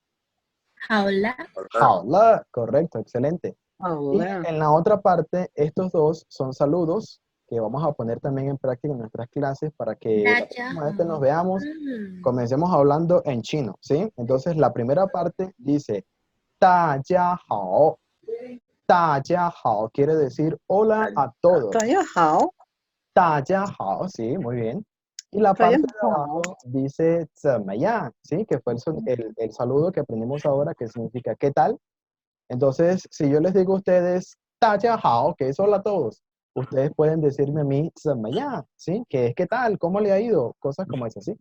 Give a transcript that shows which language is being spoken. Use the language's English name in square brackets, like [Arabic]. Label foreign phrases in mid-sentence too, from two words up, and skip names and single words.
[Spanish] Hola. [Chinese] 好了. [Spanish] Correcto, excelente. Y Hola. en la otra parte, estos dos son saludos que vamos a poner también en práctica en nuestras clases para que la próxima vez que nos veamos, comencemos hablando en chino, ¿sí? Entonces, la primera parte dice, [Chinese] 大家好. 大家好 [Spanish] quiere decir hola a todos. [Chinese] 大家好。大家好, [Spanish] sí, muy bien. Y la [Chinese] 大家 [Spanish] parte de abajo dice [Chinese] 怎么样, [Spanish] ¿sí? Que fue el saludo que aprendimos ahora, que significa ¿qué tal? Entonces, si yo les digo a ustedes [Chinese] 大家好, [Spanish] que es hola a todos, ustedes pueden decirme a mí [Chinese] 怎么样, [Spanish] ¿sí? Que es ¿qué tal? ¿Cómo le ha ido? Cosas como esas, ¿sí?